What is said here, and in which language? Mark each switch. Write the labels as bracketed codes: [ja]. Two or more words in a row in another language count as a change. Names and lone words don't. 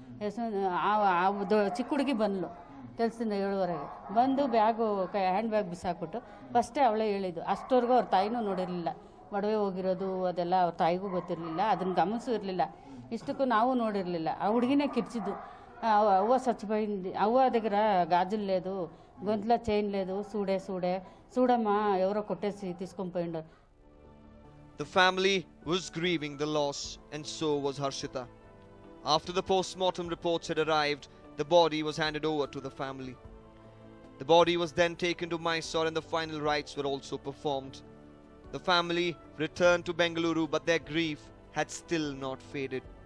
[kn] ಚಿಕ್ಕ ಹುಡುಗಿ ಬಂದಳು ಕೆಲಸದಿಂದ 7:30ಗೆ ಬಂದು ಬ್ಯಾಗು [en] hand bag [kn] ಬಿಸಾಕ್ಬಿಟ್ಟು ಫಸ್ಟೇ ಅವಳೇ ಹೇಳಿದ್ದು. ಅಷ್ಟವರೆಗೂ ಅವ್ರ ತಾಯಿನೂ ನೋಡಿರಲಿಲ್ಲ, ಒಡವೆ ಹೋಗಿರೋದು ಅದೆಲ್ಲ ಅವ್ರ ತಾಯಿಗೂ ಗೊತ್ತಿರಲಿಲ್ಲ, ಅದನ್ನು ಗಮನಿಸೂ ಇರಲಿಲ್ಲ. ಇಷ್ಟಕ್ಕೂ ನಾವು ನೋಡಿರಲಿಲ್ಲ. ಆ ಹುಡುಗಿನೇ ಕಿರ್ಚಿದ್ದು. [te] అవ్వ చచ్చిపోయింది, అవ్వ దగ్గర గాజులు లేదు, గొంతులో చైన్ లేదు, చూడమ్మా ఎవరో కొట్టేసి తీసుకొని పోయిండు. [en] The family was grieving the loss, and so was Harshita. After the post-mortem reports had arrived, the body was handed over to the family. The body was then taken to Mysore and the final rites were also performed. The family returned to Bengaluru, but their grief had still not faded.